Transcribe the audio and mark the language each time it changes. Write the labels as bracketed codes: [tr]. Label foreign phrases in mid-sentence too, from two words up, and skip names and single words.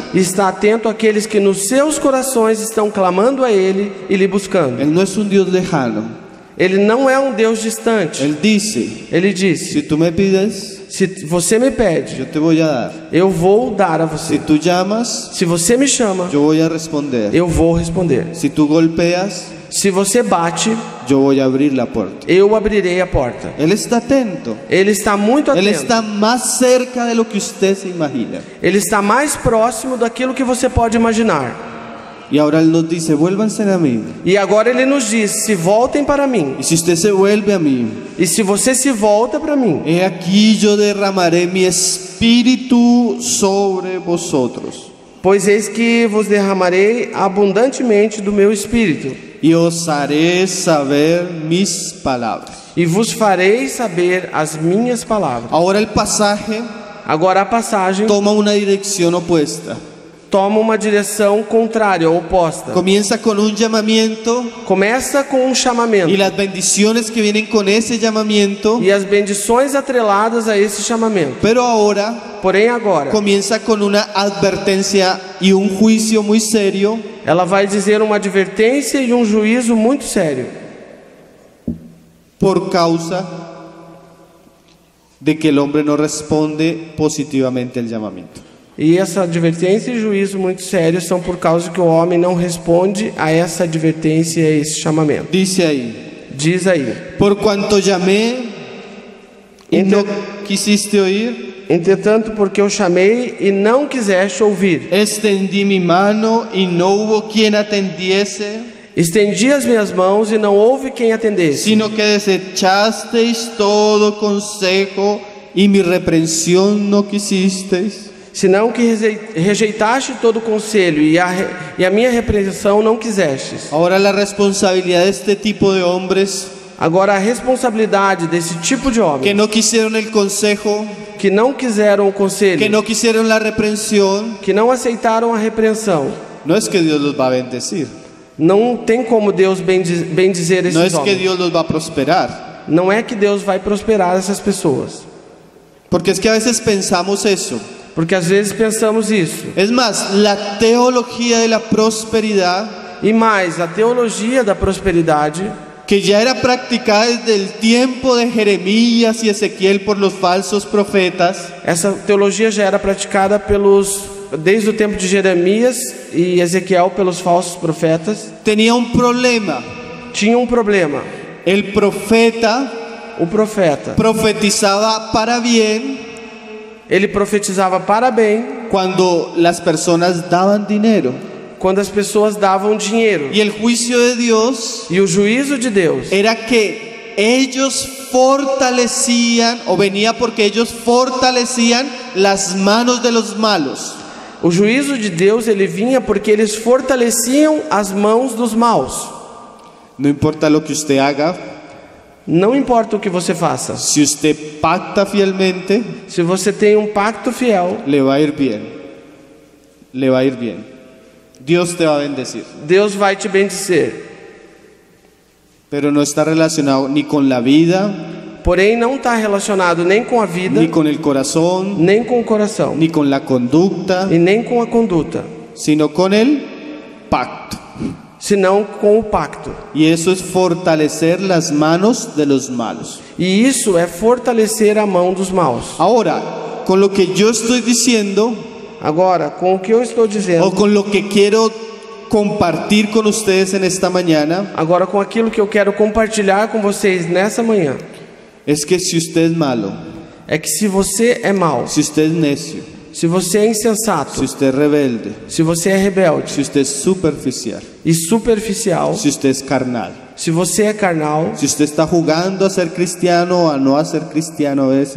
[pt] E está atento àqueles que nos seus corações estão clamando a Ele e lhe buscando. [es] Él no es un Dios lejano. [pt] Ele não é um Deus distante. [es] Él dice, [pt] Ele disse: [es] si tú me pides, [pt] se você me pede, [es] yo te voy a dar. [pt] eu vou dar a você. [es] Si tú llamas, [pt] Se você me chama, [es] yo voy a responder. [pt] eu vou responder. [es] Si tú golpeas, [pt] Se você bate, [es] yo voy a abrir la puerta. [pt] eu abrirei a porta. [es] Él está atento. [pt] Ele está muito [es] Él [pt] atento. [es] está más cerca de lo que usted se imagina. [pt] Ele está mais próximo daquilo que você pode imaginar. [es] Y ahora Él nos dice, vuélvanse a mí. [pt] E agora Ele nos diz: se voltem para mim. [es] Y si usted se vuelve a mí, [pt] E se você se volta para mim, [es] he aquí yo derramaré mi espíritu sobre vosotros. [pt] pois eis que vos derramarei abundantemente do meu Espírito, [es] Y os haré saber mis palabras. [pt] e vos farei saber as minhas palavras. [es] Ahora el pasaje [pt] Agora a passagem [es] toma una dirección opuesta. [pt] toma uma direção contrária, oposta. [es] Comienza con un llamamiento [pt] Começa com um chamamento. [es] y las bendiciones que vienen con ese llamamiento. [pt] E as bendições atreladas a esse chamamento. [es] Pero ahora [pt] Porém agora, [es] comienza con una advertencia y un juicio muy serio [pt] ela vai dizer uma advertência e um juízo muito sério. [es] por causa de que el hombre no responde positivamente al llamamiento. [pt] E essa advertência e juízo muito sério são por causa que o homem não responde a essa advertência e a esse chamamento. [es] Dice ahí, [pt] Diz aí: [es] por cuanto llamé y no [pt] Entre- [es] quisiste oír, [pt] entretanto, porque eu chamei e não quiseste ouvir, [es] extendí mi mano y no hubo quien atendiese, [pt] estendi as minhas mãos e não houve quem atendesse, [es] sino que desechasteis todo consejo y mi reprensión no quisisteis. [pt] senão que rejeitaste todo o conselho e a minha repreensão não quisestes. [es] Ahora la responsabilidad de este tipo de hombres [pt] Agora a responsabilidade desse tipo de [es] que [pt] homem [es] no quisieron el consejo, [pt] que não quiseram o conselho, [es] que no quisieron la reprensión, [pt] que não aceitaram a repreensão, [es] no es que Dios los va a bendecir, [pt] não tem como Deus bendizer [es] no [pt] esses [es] es que [pt] homens. [es] Dios los va a prosperar, [pt] Não é que Deus vai prosperar essas pessoas, [es] porque es que a veces pensamos eso. [pt] porque às vezes pensamos isso. [es] Es más, la teología de la prosperidad, [pt] E mais, a teologia da prosperidade, [es] que ya era practicada desde el tiempo de Jeremías y Ezequiel por los falsos profetas, [pt] essa teologia já era praticada desde o tempo de Jeremias e Ezequiel pelos falsos profetas. [es] tenía un problema. [pt] Tinha um problema. [es] El profeta [pt] O profeta, [es] profetizaba para bien [pt] ele profetizava para bem [es] cuando las personas daban dinero. [pt] quando as pessoas davam dinheiro. [es] Y el juicio de Dios [pt] E o juízo de Deus [es] era que ellos fortalecían, o venía porque ellos fortalecían las manos de los malos. [pt] O juízo de Deus, ele vinha porque eles fortaleciam as mãos dos maus. [es] No importa lo que usted haga, [pt] Não importa o que você faça. [es] si usted pacta fielmente, [pt] Se você tem um pacto fiel, [es] le va a ir bien. le va a ir bien. Dios te va a bendecir. [pt] Deus vai te bendizer. [es] Pero no está relacionado ni con la vida, [pt] Porém, não está relacionado nem com a vida, [es] ni con el corazón, [pt] nem com o coração, [es] ni con la conducta, [pt] e nem com a conduta, [es] sino con el pacto. [pt] senão com o pacto. [es] Y eso es fortalecer las manos de los malos. [pt] E isso é fortalecer a mão dos maus. [es] Ahora, con lo que yo estoy diciendo, [pt] Agora, com o que eu estou [es] o [pt] dizendo, [es] con lo que quiero compartir con ustedes en esta mañana, [pt] agora com aquilo que eu quero compartilhar com vocês nessa manhã, [es] es que si usted es malo, [pt] é que se você é mau, [es] si usted es necio, [pt] se você é insensato, [es] si usted es rebelde, [pt] se você é rebelde [es] si usted es superficial, [pt] e superficial, [es] si usted es carnal, [pt] se você é carnal, [es] si usted está jugando a ser cristiano o a no a ser cristiano a veces,